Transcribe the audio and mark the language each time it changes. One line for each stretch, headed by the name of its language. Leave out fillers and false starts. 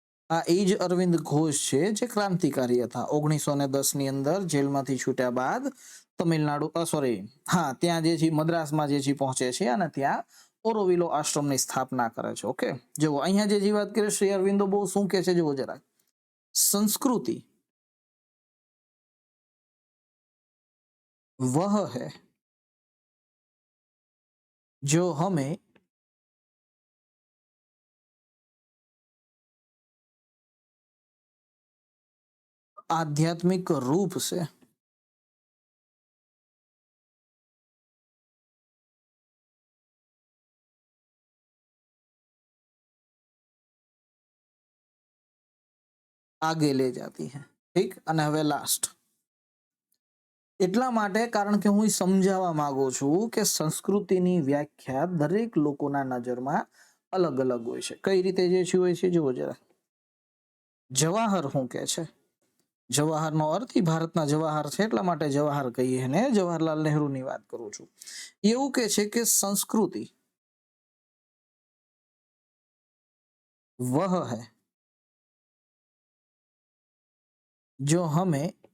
Gujarati: આ એ જ અરવિંદ ઘોષ છે જે ક્રાંતિકારી હતા. 1910 ની અંદર જેલમાંથી છૂટ્યા બાદ તમિલનાડુ ત્યાં જે છે મદ્રાસમાં જે છે પહોંચે છે અને ત્યાં ઓરોવિલો આશ્રમની સ્થાપના કરે છે. ઓકે, જુઓ અહીંયા જે વાત કરે શ્રી અરવિંદો બહુ શું કહે છે જુઓ જરા.
Hindi: संस्कृति वह है जो हमें आध्यात्मिक रूप से आगे ले जाती है. ठीक.
Gujarati: અને હવે લાસ્ટ એટલા માટે કારણ કે હું સમજાવવા માંગુ છું કે સંસ્કૃતિની વ્યાખ્યા દરેક લોકોના નજરમાં અલગ અલગ હોય છે. કઈ રીતે જે હોય છે જુઓ જરા. જવાહર શું કહે છે? જવાહરનો અર્થ ભારતના જવાહર છે એટલા માટે જવાહર કહીએ ને. જવાહરલાલ નહેરુની વાત કરું છું. એવું કહે છે કે સંસ્કૃતિ
Hindi: वह है जो हमें